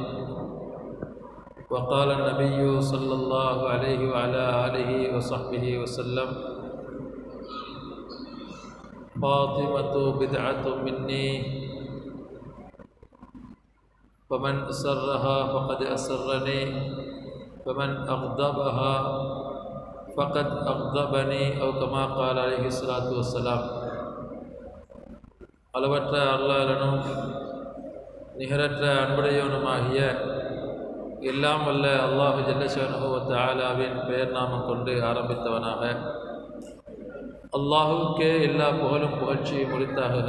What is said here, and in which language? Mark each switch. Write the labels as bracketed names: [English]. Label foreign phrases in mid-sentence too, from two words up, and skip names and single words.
[Arabic] وقال النبي صلى الله عليه وعلى آله وصحبه وسلم: فاطمة بدعة مني، فمن أسرها فقد أسرني، فمن أغضبها فقد أغضبني، أو كما قال عليه الصلاة والسلام. [Tamil] அளவற்ற அருளாளனும் நிகரற்ற அன்புடையவனுமாகிய எல்லாம் வல்ல [Arabic] الله جل شأنه وتعالى [Tamil] பெயர் நாமம் கொண்டு ஆரம்பித்தவனாக, அல்லாஹுக்கே எல்லா புகழும் புகழ்ச்சியும் உரித்தாகுக.